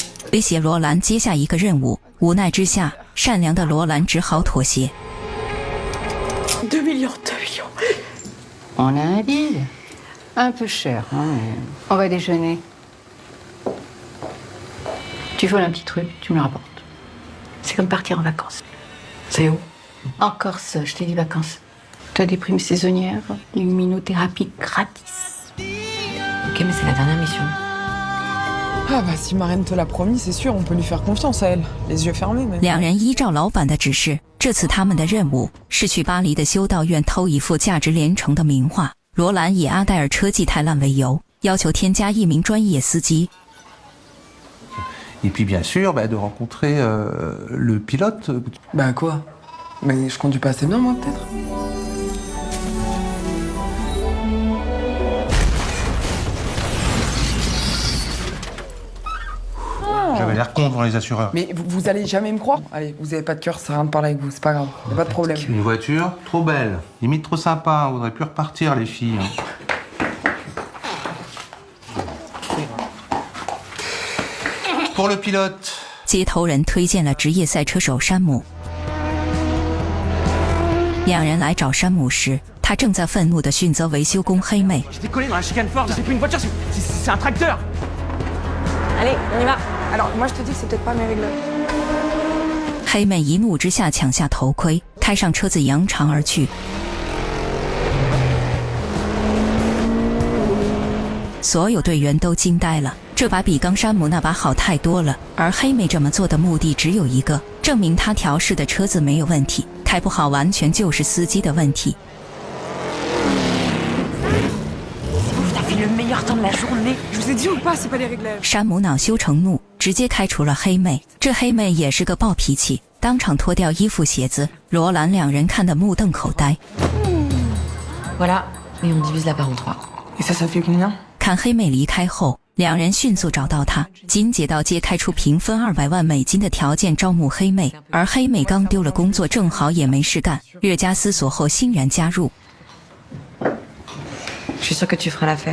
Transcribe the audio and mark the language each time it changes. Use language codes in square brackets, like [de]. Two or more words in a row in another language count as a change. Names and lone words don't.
[zh] 威胁罗兰接下一个任务，无奈之下，善良的罗兰只好妥协。 [fr] 2 millions, 2 millions. On a un deal. Un peu cher, hein, mais on va déjeuner. Tu voles un petit truc, tu me le rapportes. C'est comme partir en vacances. C'est où? En Corse, je t'ai dit vacances. T'as des primes saisonnières, luminothérapie gratis. Ok, mais c'est la dernière mission. Ah bah si Marraine te l'a promis, c'est sûr, on peut lui faire confiance à elle. Les yeux fermés, mais... [zh] 两人依照老板的指示，这次他们的任务是去巴黎的修道院偷一幅价值连城的名画。罗兰以阿黛尔车技太烂为由，要求添加一名专业司机。 [fr] Et puis bien sûr, de rencontrer le pilote. Bah quoi? Mais je conduis pas assez bien, moi, peut-être? J'avais l'air con devant les assureurs. Mais vous allez jamais me croire? Allez, vous avez pas de cœur, ça sert à rien de parler avec vous, c'est pas grave, y a pas de problème. Une voiture trop belle, limite trop sympa, on voudrait plus repartir les filles. Pour le pilote. [zh] 接头人推荐了职业赛车手山姆。两人来找山姆时，他正在愤怒地训责维修工黑妹。 [fr] Allez, on y va. Alors, moi je te dis que c'est peut-être pas mes règles. [zh] 黑妹一怒之下抢下头盔，开上车子扬长而去。所有队员都惊呆了，这把比刚山姆那把好太多了。而黑妹这么做的目的只有一个，证明她调试的车子没有问题，开不好完全就是司机的问题。山姆恼羞成怒，直接开除了黑妹。这黑妹也是个暴脾气，当场脱掉衣服鞋子。罗兰两人看得目瞪口呆。 [fr] Voilà, et on divise la part en 3. Et ça fait combien? [zh] 看黑妹离开后，两人迅速找到她，紧接到街开出平分200万美金的条件招募黑妹。而黑妹刚丢了工作，正好也没事干，略加思索后欣然加入。 [fr] Je suis sûre que tu feras l'affaire.